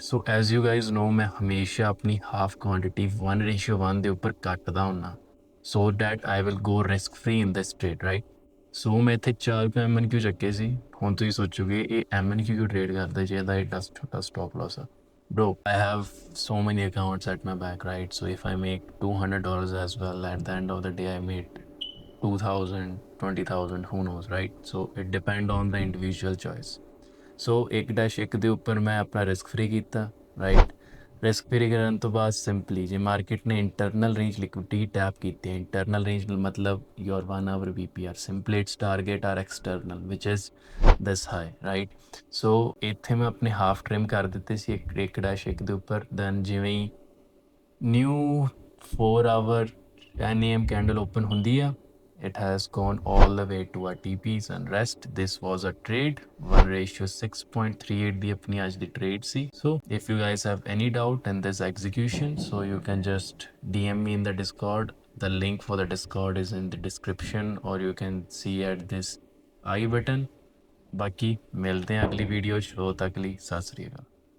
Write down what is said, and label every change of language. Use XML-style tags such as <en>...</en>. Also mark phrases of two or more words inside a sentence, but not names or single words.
<en>So as you guys know,</en> <hi>मैं हमेशा अपनी</hi> <en>half quantity 1:1</en> <pa>ਦੇ ਉੱਪਰ ਕੱਟਦਾ ਹੁੰਨਾ,</pa> <en>so that I will go risk free in this trade, right?</en> <pa>So ਮੈਂ ਇੱਥੇ 4 ਰੁਪਏ MNQ ਚੱਕੇ ਸੀ। ਹੁਣ ਤੁਸੀਂ ਸੋਚੋਗੇ ਇਹ MNQ ਕਿਉਂ ਟ੍ਰੇਡ ਕਰਦਾ ਜੇ ਇਹਦਾ ਏਡਾ ਛੋਟਾ</pa> <en>stop loss</en> <pa>ਆ?</pa> <en>Bro, I have so many accounts at my back, right? So if I make $200 as well, at the end of the day I made 2,000, 20,000, who knows, right? So it depends on the individual choice.</en> <pa>So 1-1 ਦੇ ਉੱਪਰ ਮੈਂ ਆਪਣਾ</pa> <en>risk free</en> <pa>ਕੀਤਾ, ਰਾਈਟ?</pa> <en>risk free</en> <pa>ਕਰਨ ਤੋਂ ਬਾਅਦ</pa> <en>simply ਜੇ market ਨੇ internal range liquidity tap</en> <pa>ਕੀਤੀ ਹੈ,</pa> <en>internal range ਮਤਲਬ your 1 hour BPR, simply its target are external, which is this high, right?</en> <pa>So ਇੱਥੇ ਮੈਂ ਆਪਣੇ</pa> <en>half trim</en> <pa>ਕਰ ਦਿੱਤੇ ਸੀ 1-1 ਦੇ ਉੱਪਰ।</pa> <en>ਦੈਨ</en> <pa>ਜਿਵੇਂ ਹੀ</pa> <en>new 4 hour 10 AM candle open</en> <pa>ਹੁੰਦੀ ਆ,</pa> <en>it has gone all the way to our TPs and rest. This was a trade 1:6.38</en> <pa>ਦੀ ਆਪਣੀ ਅੱਜ ਦੀ</pa> <en>trade ਸੀ। So if you guys have any doubt in this execution, so you can just DM me in the Discord. The link for the Discord is in the description, or you can see at this I button.</en> <pa>ਬਾਕੀ ਮਿਲਦੇ ਹਾਂ ਅਗਲੀ ਵੀਡੀਓ 'ਚ, ਉਦੋਂ ਤੱਕ ਲਈ ਸਤਿ ਸ੍ਰੀ ਅਕਾਲ।</pa>